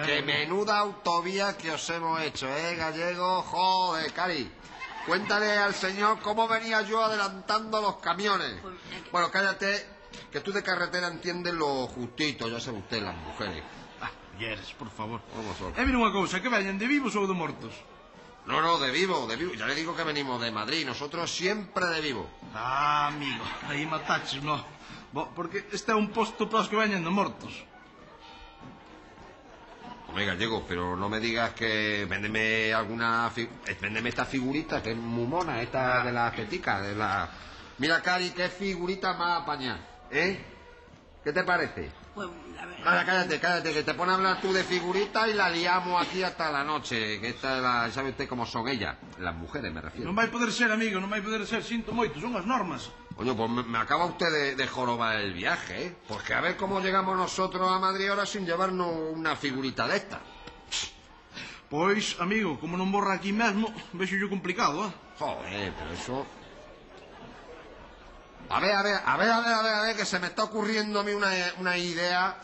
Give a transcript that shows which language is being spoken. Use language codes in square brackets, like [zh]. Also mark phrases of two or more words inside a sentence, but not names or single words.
[es] Qué menuda autovía que os hemos hecho, gallego. Joder, Cari. Cuéntale al señor cómo venía yo adelantando los camiones. Bueno, cállate, que tú de carretera entiendes lo justito, ya sabe usted, las mujeres. [gl] Mulleres, por favor. [es] Vamos, solo. [gl] Mira unha cousa, que veñen de vivos ou de mortos? [es] No, de vivo, de vivo. Ya le digo que venimos de Madrid, nosotros siempre de vivo. [gl] Ah, amigo, aí mataches, no. Porque este é un posto para os que veñen de mortos. [es] Hombre, gallego, pero no me digas que véndeme véndeme esta figurita que es muy mona, esta de la tetica, de la... Mira, Cari, qué figurita más apañada, ¿eh? ¿Qué te parece? Pues, a ver... Ahora, cállate, que te pones a hablar tú de figurita y la liamos aquí hasta la noche, que esta es la... ¿Sabe usted cómo son ellas? Las mujeres, me refiero. [gl] Non vai poder ser, amigo, non vai poder ser. Sinto moito, son as normas. [es] Oye, pues me acaba usted de jorobar el viaje, ¿eh? Porque a ver cómo llegamos nosotros a Madrid ahora sin llevarnos una figurita de esta. [gl] Pois, amigo, como non borra aquí mesmo, vexo yo complicado, [es] Joder, pero eso... A ver, que se me está ocurriendo a mí una idea...